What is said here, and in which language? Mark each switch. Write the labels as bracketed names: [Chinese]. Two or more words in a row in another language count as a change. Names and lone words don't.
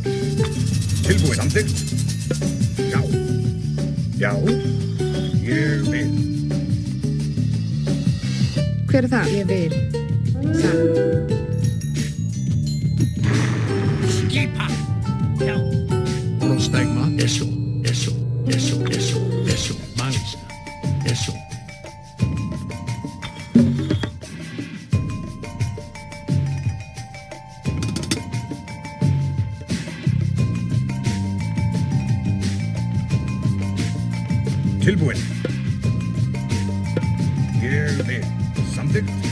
[Icelandic] Tilbúin. Samþykkt. Já. Já. Ég vil. Hver er það? Ég vil. Það. Skipa. Já. Rostagma. [Spanish] Eso. Mangs. Eso. [Icelandic] Tilbúin. Ég vil. Samþykkt.